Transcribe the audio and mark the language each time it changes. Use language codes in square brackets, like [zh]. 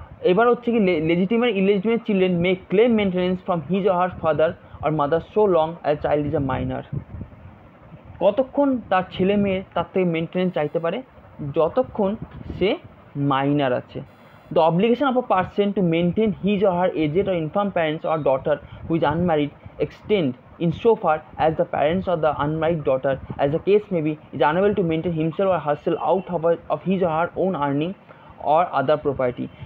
[bn] এবার হচ্ছে কি [en] legitimate illegitimate children may claim maintenance from his or her father or mother so long as child is a minor। [bn] কতক্ষণ তার ছেলে মেয়ে তার থেকে মেনটেনেন্স চাইতে পারে? যতক্ষণ সে মাইনার আছে। [en] The obligation of a person to maintain his or her aged or infirm parents or daughter who is unmarried extend insofar as the parents or the unmarried daughter, as the case may be, is unable to maintain himself or herself out of his or her own earning or other property।